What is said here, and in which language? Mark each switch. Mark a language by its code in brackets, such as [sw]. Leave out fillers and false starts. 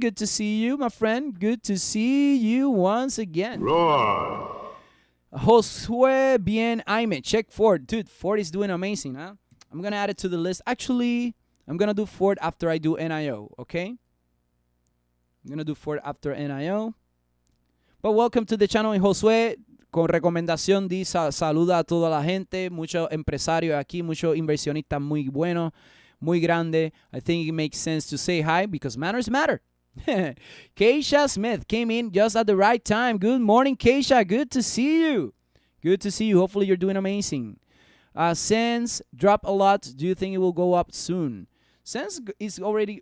[en] Good to see you, my friend. Good to see you once again. Roar. Josue Bien Aime. Check Ford. Dude, Ford is doing amazing, huh? I'm going to add it to the list. Actually, I'm going to do Ford after I do NIO, okay? I'm going to do Ford after NIO. But welcome to the channel. [es] And Josué, con recomendación, saluda a toda la gente. Muchos empresarios aquí, muchos inversionistas muy buenos, muy grande. [en] I think it makes sense to say hi because manners matter. Keisha Smith came in just at the right time. Good morning, Keisha. Good to see you. Good to see you. Hopefully you're doing amazing. Sens dropped a lot. Do you think it will go up soon? Sens is already...